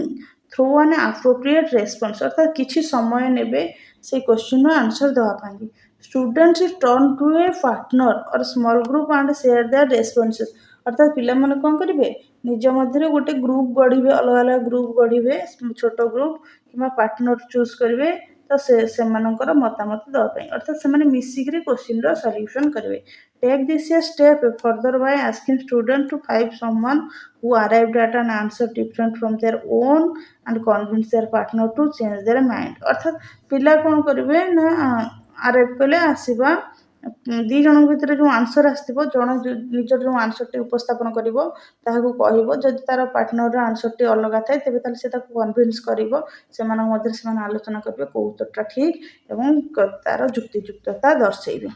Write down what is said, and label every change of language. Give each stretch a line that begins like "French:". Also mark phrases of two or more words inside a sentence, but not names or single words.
English: throw an appropriate response
Odia: ଅର୍ଥାତ୍ କିଛି ସମୟ ନେବେ ସେଇ
English: question's answer
Odia: ଦେବା ପାଇଁକି
English: students turn to a partner or small group and share their responses
Odia: ଅର୍ଥାତ୍ ପିଲାମାନେ କ'ଣ କରିବେ ନିଜ ମଧ୍ୟରେ ଗୋଟେ ଗ୍ରୁପ୍ ଗଢ଼ିବେ ଅଲଗା ଅଲଗା ଗ୍ରୁପ୍ ଗଢ଼ିବେ ଛୋଟ ଗ୍ରୁପ୍ କିମ୍ବା
English: partner choose
Odia: କରିବେ ତ ସେମାନଙ୍କର ମତାମତ ଦେବା ପାଇଁ ଅର୍ଥାତ୍ ସେମାନେ ମିଶିକିରି କ୍ୱେଶ୍ଚିନ୍ର ସଲ୍ୟୁସନ୍ କରିବେ।
English: Take this a step further by asking students to find someone who arrived at an answer different from their own and convince their partner to change their mind
Odia: ଅର୍ଥାତ୍ ପିଲା କ'ଣ କରିବେ ନା ଆରାଇଭ୍ କଲେ ଆସିବା ଦୁଇ ଜଣଙ୍କ ଭିତରେ ଯେଉଁ ଆନ୍ସର୍ ଆସିଥିବ ଜଣେ ନିଜର ଯେଉଁ ଆନ୍ସର୍ଟି ଉପସ୍ଥାପନ କରିବ ତାହାକୁ କହିବ ଯଦି ତାର ପାର୍ଟନରର ଆନ୍ସର୍ଟି ଅଲଗା ଥାଏ ତେବେ ତାହେଲେ ସେ ତାକୁ କନଭିନ୍ସ କରିବ ସେମାନଙ୍କ ମଧ୍ୟରେ ସେମାନେ ଆଲୋଚନା କରିବେ କେଉଁ ଉତ୍ତରଟା ଠିକ୍ ଏବଂ ତାର ଯୁକ୍ତିଯୁକ୍ତତା ଦର୍ଶାଇବେ।